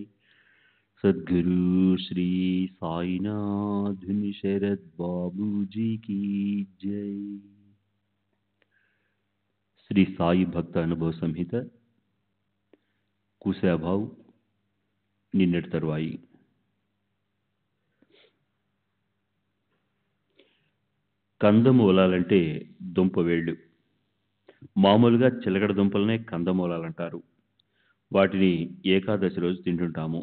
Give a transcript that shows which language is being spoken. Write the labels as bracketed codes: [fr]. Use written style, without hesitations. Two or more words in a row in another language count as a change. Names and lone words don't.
[hi] सद्गुरु श्री साईनाथ शरद बाबू जी की जय। श्री साई भक्त अनुभव संहित कुशाभाव [te] నిన్నటి తరువాయి కందమూలాలంటే దుంపవేళ్ళు. మామూలుగా చిలకడ దుంపలనే కందమూలాలంటారు. వాటిని ఏకాదశి రోజు తింటుంటాము.